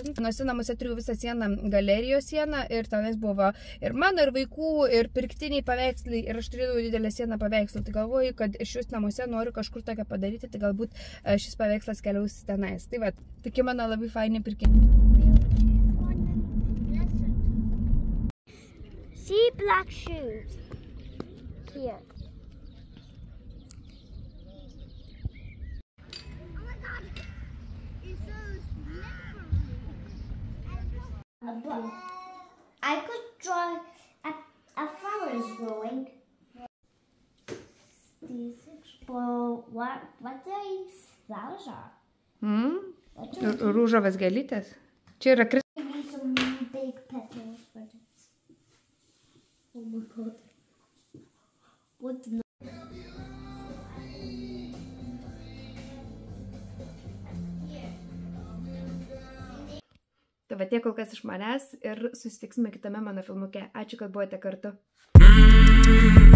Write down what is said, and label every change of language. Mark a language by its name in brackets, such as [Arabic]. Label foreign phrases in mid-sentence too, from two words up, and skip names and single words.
[Lithuanian] Manuose namuose turiu visą sieną, galerijos sieną ir tenais buvo ir mano, ir vaikų, ir pirktiniai paveikslai ir aš turėjau didelę sieną paveikslų. Tai galvoju, kad šius namuose noriu kažkur tokią padaryti, tai galbūt šis paveikslas keliaus tenais. Tai tokie mano labai faini pirkiniai. [English] See black shoes here. I could draw a flowers growing. What these flowers are? [Lithuanian] Rūžovas gėlytės. Čia yra [English] Some big petals for this. Oh my god. What the... [Lithuanian] Tai tiek kol kas iš manęs ir susitiksime kitame mano filmuke. Ačiū, kad buvote kartu.